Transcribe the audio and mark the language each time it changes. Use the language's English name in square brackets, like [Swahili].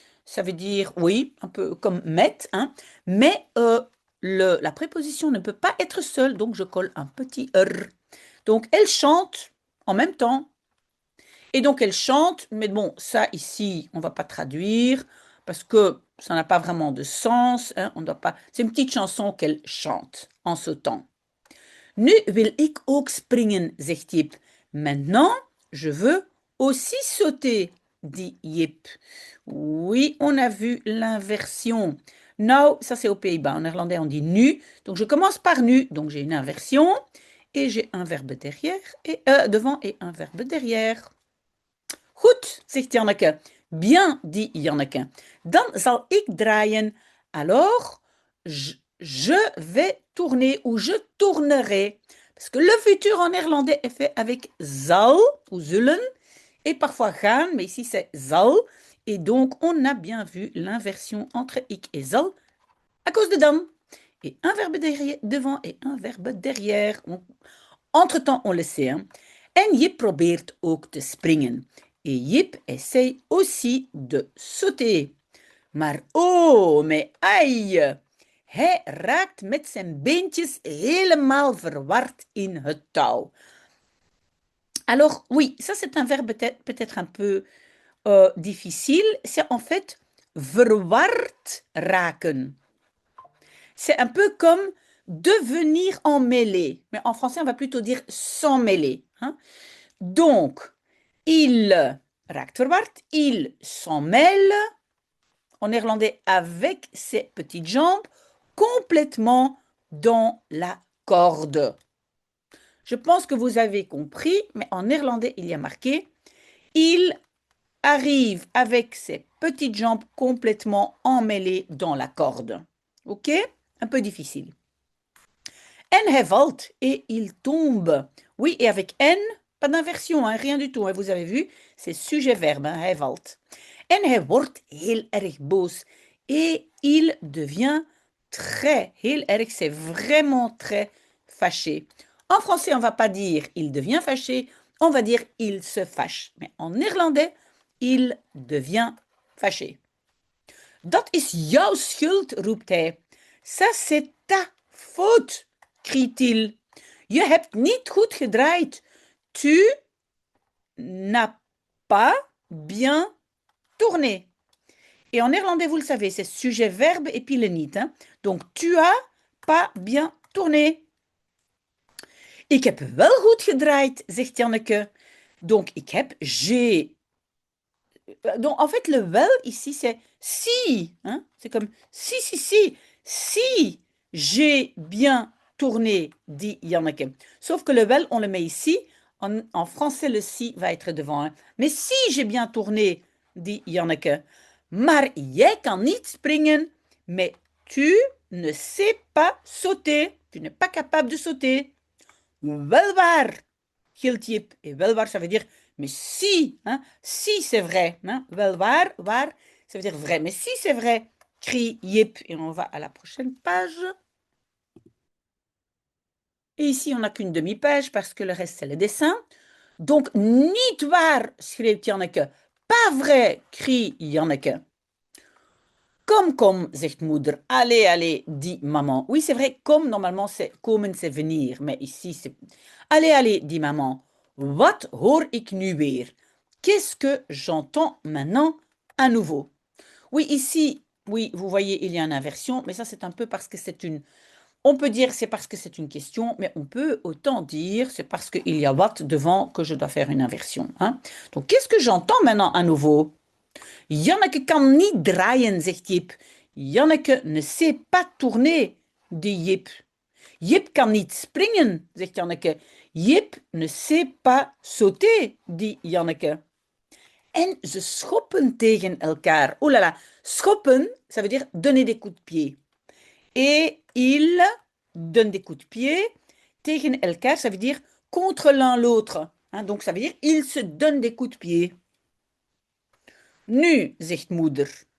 [French] Ça veut dire, oui, un peu comme met. Hein. Mais la préposition ne peut pas être seule, donc je colle un petit r. Donc, elle chante en même temps. Et donc, elle chante, mais bon, ça ici, on ne va pas traduire parce que ça n'a pas vraiment de sens. Hein, on doit pas... C'est une petite chanson qu'elle chante en sautant. [Dutch] Nu wil ik ook springen, zegt Jip. [French] Maintenant, je veux aussi sauter, dit Jip. Oui, on a vu l'inversion. Nou, ça c'est aux Pays-Bas. En néerlandais, on dit nu. Donc, je commence par nu. Donc, j'ai une inversion. Et j'ai un verbe derrière et, devant et un verbe derrière. [Dutch] Goed, zegt Janneke. [French] Bien, dit Janneke. [Dutch] Dan zal ik draaien. [French] Alors, je vais tourner ou je tournerai. Parce que le futur en néerlandais est fait avec zal ou zullen et parfois gaan, mais ici c'est zal. Et donc, on a bien vu l'inversion entre ik et zal à cause de dan. Et un verbe derrière, devant et un verbe derrière. Entre-temps, on le sait. Hein. [Dutch] En Jip probeert ook te springen. [French] Et Jip essaye aussi de sauter. [Dutch] Maar oh, [French] mais aïe! [Dutch] Hij raakt met zijn beentjes helemaal verward in het touw. [French] Alors, oui, ça c'est un verbe peut-être un peu difficile. C'est en fait verward raken. C'est un peu comme devenir emmêlé. Mais en français, on va plutôt dire s'emmêler. Hein? Donc, il raakt verward, il s'en mêle, en néerlandais avec ses petites jambes, complètement dans la corde. Je pense que vous avez compris, mais en néerlandais, il y a marqué « Il arrive avec ses petites jambes complètement emmêlées dans la corde. » Ok? Un peu difficile. [Dutch] En hij valt [French] et il tombe. Oui, et avec en, pas d'inversion, hein, rien du tout. Hein, vous avez vu, c'est sujet-verbe, hein, [Dutch] hij valt. [French] En hij wordt heel erg boos. Et il devient très, heel erg, c'est vraiment très fâché. En français, on ne va pas dire il devient fâché, on va dire il se fâche. Mais en néerlandais, il devient fâché. [Dutch] Dat is jouw schuld, roept hij. [French] Ça, c'est ta faute, crie-t-il. [Dutch] Je hebt niet goed gedraaid. [French] Tu n'as pas bien tourné. Et en néerlandais, vous le savez, c'est sujet, verbe et puis le niet. Hein? Donc, tu as pas bien tourné. [Dutch] Ik heb wel goed gedraaid, zegt Janneke. [French] Donc, j'ai. Donc, en fait, le wel ici, c'est si. Hein? C'est comme si. Si j'ai bien tourné, dit Janneke. Sauf que le wel, on le met ici. En français, le si va être devant. Hein? Mais si j'ai bien tourné, dit Janneke. [Dutch] Maar jij kan niet springen, [French] mais tu ne sais pas sauter. Tu n'es pas capable de sauter. [Dutch] Wel waar, gilt Jip. [French] Et wel waar, ça veut dire, mais si, hein, si c'est vrai. Hein, wel waar, ça veut dire vrai. Mais si c'est vrai, crie Jip. Et on va à la prochaine page. Et ici, on n'a qu'une demi-page parce que le reste, c'est le dessin. Donc, [Dutch] niet waar, schreeuwt Janneke. [French] Pas vrai, crie Janneke. [Dutch] Kom, zegt moeder. [French] Allez, allez, dit maman. Oui, c'est vrai, kom, normalement, c'est komen, c'est venir. Mais ici, c'est... Allez, allez, dit maman. [Dutch] Wat hoor ik nu weer? [French] Qu'est-ce que j'entends maintenant à nouveau? Oui, ici, oui, vous voyez, il y a une inversion, mais ça, c'est un peu parce que c'est une... On peut dire c'est parce que c'est une question, mais on peut autant dire c'est parce qu'il y a what devant que je dois faire une inversion. Hein? Donc, qu'est-ce que j'entends maintenant à nouveau? [Dutch] Janneke kan niet draaien, zegt Jip. [French] Janneke ne sait pas tourner, dit Jip. [Dutch] Jip kan niet springen, zegt Janneke. [French] Jip ne sait pas sauter, dit Janneke. [Dutch] En ze schoppen tegen elkaar. [French] Oh là là, schoppen, ça veut dire donner des coups de pied. Et ils donnent des coups de pied tegen elkaar, ça veut dire contre l'un l'autre. Hein, donc ça veut dire ils se donnent des coups de pied. [Dutch] Nu, zegt moeder.